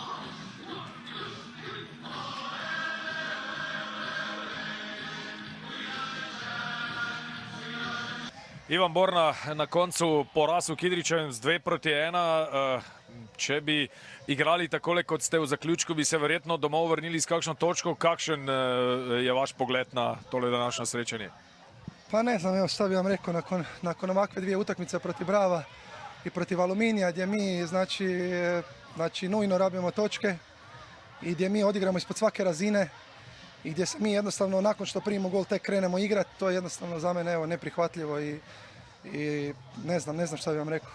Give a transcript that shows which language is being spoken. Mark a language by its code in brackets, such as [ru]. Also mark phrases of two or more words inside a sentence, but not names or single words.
[sl] Ivan Borna na koncu poraz v Kidričevem z 2-1. Če bi igrali takole, kot ste v zaključku, bi se verjetno domov vrnili s kakšno točko. Kakšen je vaš pogled na tole današnje srečanje? [hr] Pa ne znam, evo šta bi vam rekao, nakon ovakve dvije utakmice protiv Brava i protiv Aluminija, gdje mi znači nujno rabimo točke i gdje mi odigramo ispod svake razine i gdje se mi jednostavno nakon što primimo gol tek krenemo igrati, to je jednostavno za mene evo neprihvatljivo i ne znam šta bi vam rekao.